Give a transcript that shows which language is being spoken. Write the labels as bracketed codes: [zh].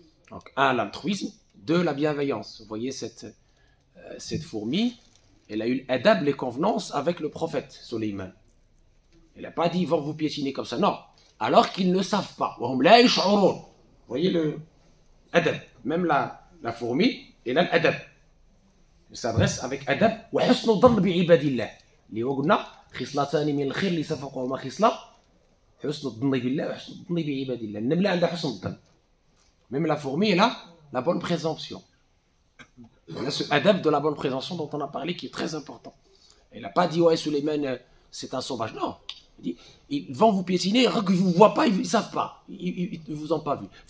[fr] Donc, un, l'altruisme, deux, la bienveillance. Vous voyez cette fourmi, elle a eu l'adab, les convenances avec le prophète Sulayman. Elle n'a pas dit ils vont vous piétiner comme ça, non. Alors qu'ils ne savent pas. Vous voyez le adab. Même la fourmi, elle a l'adab. Elle s'adresse avec adab. [ar] وحسن الظن بعباد الله. اللي هو قلنا خصلتان من الخير اللي سبقهما خصلة حسن الظن بالله وحسن الظن بعباد الله. النملة عندها حسن الظن. [fr] Même la fourmi, elle a la bonne présomption. Elle a ce adab de la bonne présomption dont on a parlé qui est très important. Elle n'a pas dit ouais Sulayman c'est un sauvage. Non. Il dit, ils vont vous piétiner, qu'ils ne vous voient pas, ils ne savent pas. Ils ne vous ont pas vu.